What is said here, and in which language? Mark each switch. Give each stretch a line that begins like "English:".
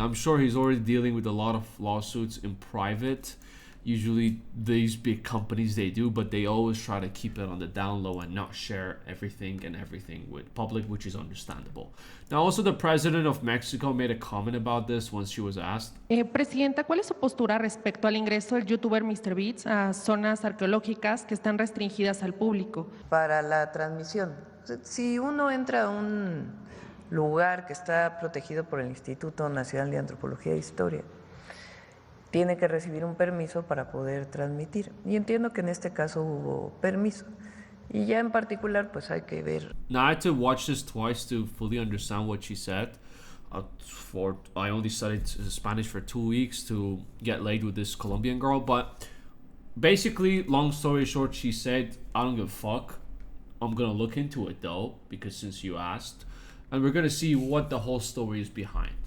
English: I'm sure he's already dealing with a lot of lawsuits in private. Usually these big companies, they do, but they always try to keep it on the down low and not share everything with public, which is understandable. Now, also the president of Mexico made a comment about this once she was asked.
Spanish: Presidenta, ¿cuál es su postura respecto al ingreso del youtuber Mr. Beats a zonas arqueológicas que están restringidas al público? Para la transmisión, si uno entra a un lugar que está protegido por el Instituto Nacional de Antropología e Historia, tiene que recibir un permiso para poder transmitir. Y entiendo que en este caso hubo permiso. Y ya en particular, pues hay que ver.
English: Now, I had to watch this twice to fully understand what she said. I only studied Spanish for 2 weeks to get laid with this Colombian girl. But basically, long story short, she said, I don't give a fuck. I'm going to look into it though, because since you asked. And we're going to see what the whole story is behind.